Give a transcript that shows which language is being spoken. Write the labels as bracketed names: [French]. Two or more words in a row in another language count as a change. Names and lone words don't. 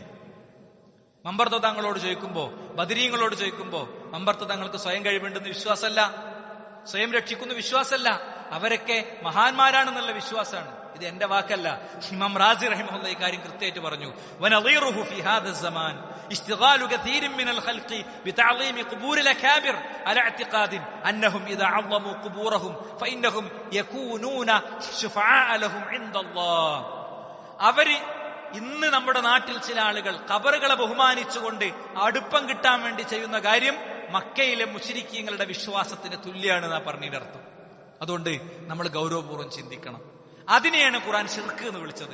[Malayalam] മമ്പർത്ത തങ്ങളോട് ചോദിക്കുമ്പോ, ബദരീങ്ങളോട് ചോദിക്കുമ്പോ മമ്പർത്ത തങ്ങൾക്ക് സ്വയം കഴിവുണ്ടെന്ന് വിശ്വാസമല്ല, സ്വയം രക്ഷിക്കുന്ന വിശ്വാസമല്ല, അവരൊക്കെ മഹാന്മാരാണെന്നുള്ള വിശ്വാസമാണ്. ഇത് എന്റെ വാക്കല്ല, ഇമാം റാസി റഹിമഹുല്ലാഹി ഈ കാര്യം കൃത്യമായിട്ട് പറഞ്ഞു. [Arabic] ونظيره في هذا الزمان اشتغال كثير من الخلق بتعظيم قبور الأكابر على اعتقاد أنهم إذا عظموا قبورهم فإنهم يكونون شفعاء لهم عند الله. [Malayalam] അവര് ഇന്ന് നമ്മുടെ നാട്ടിൽ ചില ആളുകൾ ഖബറുകളെ ബഹുമാനിച്ചുകൊണ്ട് അടുപ്പം കിട്ടാൻ വേണ്ടി ചെയ്യുന്ന കാര്യം മക്കയിലെ മുശ്രിക്കീങ്ങളുടെ വിശ്വാസത്തിന് തുല്യമാണെന്നാ പറഞ്ഞതിന്റെ അർത്ഥം. അതുകൊണ്ട് നമ്മൾ ഗൗരവപൂർവ്വം ചിന്തിക്കണം. അതിനെയാണ് ഖുർആൻ ശിർക്ക് എന്ന് വിളിച്ചത്.